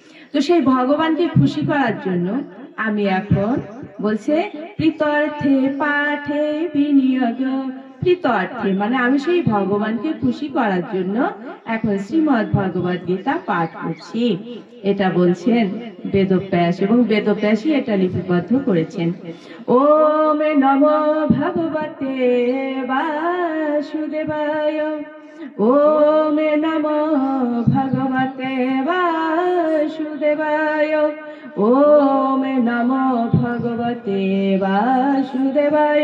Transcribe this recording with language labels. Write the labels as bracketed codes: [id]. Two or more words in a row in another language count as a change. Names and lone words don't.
[bn] তো তো সেই ভগবানকে খুশি করার জন্য আমি এখন বলছে [sa] প্রীতর্থে পাঠে বিনিয়োগ, প্রীতর্থে [bn] মানে আমি সেই ভগবানকে খুশি করার জন্য এখন শ্রীমদ্ ভগবদ গীতা পাঠ করছি। এটা বলছেন বেদব্যাস, এবং বেদব্যাসই এটা লিপিবদ্ধ করেছেন। [sa] ওম নমো ভগবতে বাসুদেবায়, ওম নমো ভগবতে বাসুদেবায়, ওম নমো ভগবতে বাসুদেবায়।